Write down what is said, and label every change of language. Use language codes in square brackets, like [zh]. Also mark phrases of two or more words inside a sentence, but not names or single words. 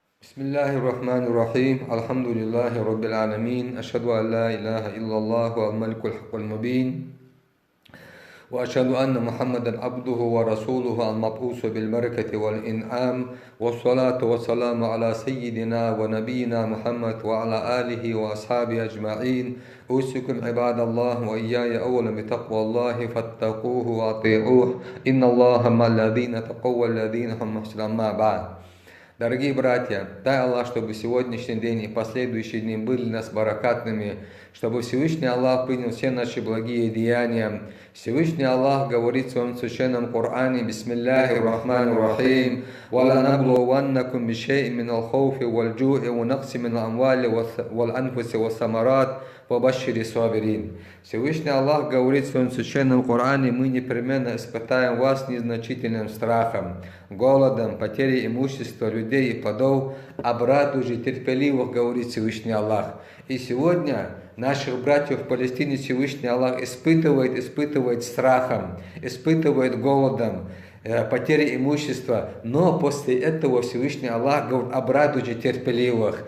[ar] بسم الله الرحمن الرحيم الحمد لله رب العالمين أشهد أن لا إله إلا الله الملك الحق المبين وأشهد أن محمدا عبده ورسوله المبعوث بالبركة والإنعام والصلاة والسلام على سيدنا ونبينا محمد وعلى آله وأصحابه أجمعين أوصيكم عباد الله وإياي أولا بتقوى الله فاتقوه وأطيعوه إن الله مع الذين تقوا والذين هم محسنون أما بعد. [ru] Дорогие братья, дай Аллах, чтобы сегодняшний день и последующие дни были нас баракатными, чтобы Всевышний Аллах принял все наши благие деяния. Всевышний Аллах говорит в своем священном Коране: [ar] «بسم الله الرحمن الرحيم, وَلَنَبْلُوَنَّكُمْ بِشَيْءٍ مِّنَ الْخَوْفِ وَالْجُوعِ وَنَقْصٍ مِّنَ الْأَمْوَالِ وَالْأَنفُسِ وَالثَّمَرَاتِ وَبَشِّرِ الصَّابِرِينَ». [ru] Всевышний Аллах говорит в своем священном Коране: мы непременно испытаем вас незначительным страхом, голодом, потерей имущества, людей и плодов, обрадуй же терпеливых, говорит Всевышний Аллах. И сегодня наших братьев в Палестине Всевышний Аллах испытывает страхом, испытывает голодом, потерей имущества, но после этого Всевышний Аллах говорит: обрадуйте терпеливых.